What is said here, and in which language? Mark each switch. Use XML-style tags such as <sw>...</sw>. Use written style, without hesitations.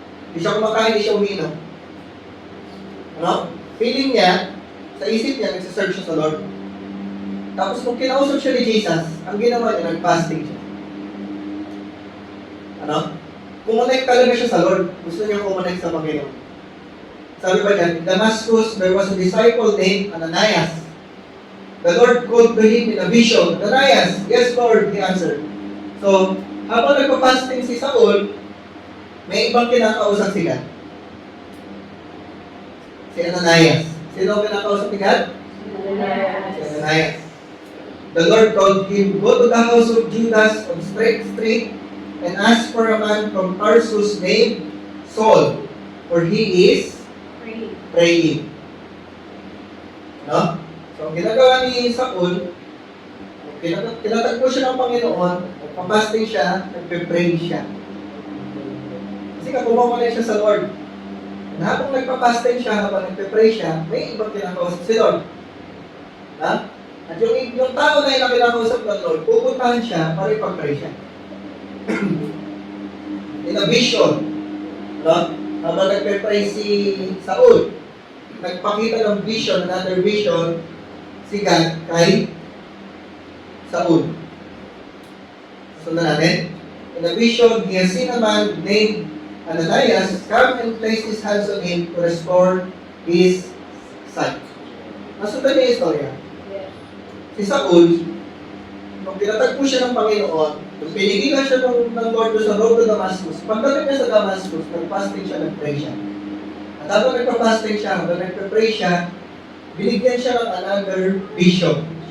<tl>Hindi siya kumakain, hindi siya uminom. Ano? Feeling niya, sa isip niya, nagsasearch siya sa Lord. Tapos nung kinausap siya ni Jesus, ang ginawa niya, nag-fasting siya. Ano? Kumonect talaga siya sa Lord. Gusto niya kumonect sa Panginoon. Sabi ba niya,</tl> <en>in Damascus, there was a disciple named Ananias. The Lord called to him in a vision. Ananias, yes Lord, he answered.</en> <tl>So, habang nagpa-fasting si Saul, may ibang kinakausap si God. Si Ananias. Sino ang kinakausap ni God? Si Ananias.</tl> <en>The Lord called him, go to the house of Judas on Straight Street and ask for a man from Tarsus named Saul, for he is praying. No?</en> <tl>So, ang ginagawa ni Saul, tinatagpo siya ng Panginoon, nagpapasting siya, nagpe-pray siya. Kasi kumakonect siya sa Lord. And habang nagpapasting siya, habang nagpe-pray siya, may ibang kinakausap si Lord. Ha? At yung tao na yung kinakausap ng Lord, pupuntahan siya para ipag-pray siya.</tl> <en>In a vision,</en> <tl>no? Habang nagpe-pray si Saul, nagpakita ng vision,</tl> <en>another vision,</en> <tl>si God kay Saul. Sundan natin.</tl> <en>In a vision, he has seen a man named Ananias come and place his hands on him to restore his sight.</en> <tl>Nasundan niya yung istorya. Si Saul, nung pinatagpo siya ng Panginoon, nung pinigilan siya ng Lord sa road to Damascus, pagdating niya sa Damascus, nag-fasting siya, nag-pray siya. At habang nagpa-fasting siya, habang nagpa-pray siya, binigyan siya ng another vision.</tl>